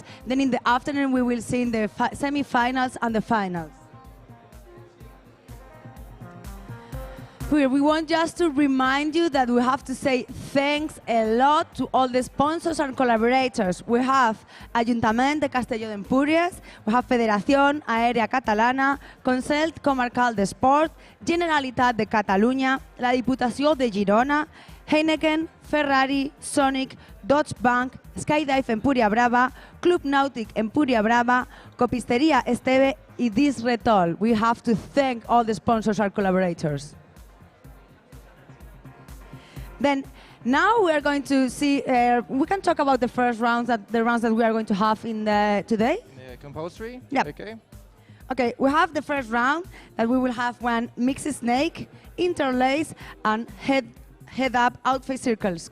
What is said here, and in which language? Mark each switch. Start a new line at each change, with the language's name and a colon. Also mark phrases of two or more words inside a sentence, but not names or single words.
English: Then in the afternoon, we will see in the semi-finals and the finals. We want just to remind you that we have to say thanks a lot to all the sponsors and collaborators. We have Ayuntament de Castelló d'Empúries, we have Federación Aérea Catalana, Consell Comarcal de Sport, Generalitat de Catalunya, la Diputació de Girona, Heineken, Ferrari, Sonic, Dodge Bank, Skydive Empúria Brava, Club Nautic Empúria Brava, Copistería Esteve y Disretol. We have to thank all the sponsors and collaborators. Then now we are going to see, we can talk about the first rounds, the rounds that we are going to have in today. Compulsory? Yeah. Okay. Okay, we have the first round that we will have one mixed snake, interlace, and head-up outface circles.